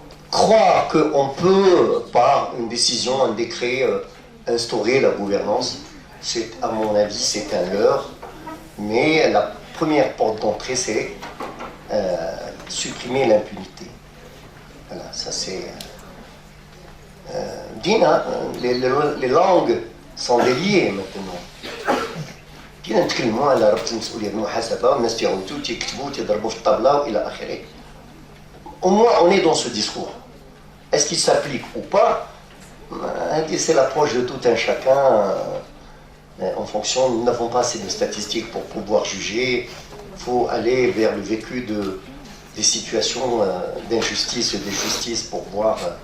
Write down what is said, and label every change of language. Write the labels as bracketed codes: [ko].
[fr] Croire qu'on peut, par une décision, un décret, instaurer la gouvernance, c'est, à mon avis, c'est un leurre. Mais la première porte d'entrée, c'est supprimer l'impunité. Voilà, ça c'est... Dina, les langues sont déliées maintenant. [ar] كنا نتكلموا على ربط المسؤوليه بالمحاسبه والناس تيعاودوا تيكتبوا تيضربوا في الطابله والى اخره. [fr] Au moins on est dans ce discours. Est-ce qu'il s'applique ou pas? C'est l'approche de tout un chacun en fonction. Nous n'avons pas assez de statistiques pour pouvoir juger. Il faut aller vers le vécu des situations d'injustice et de justice pour voir.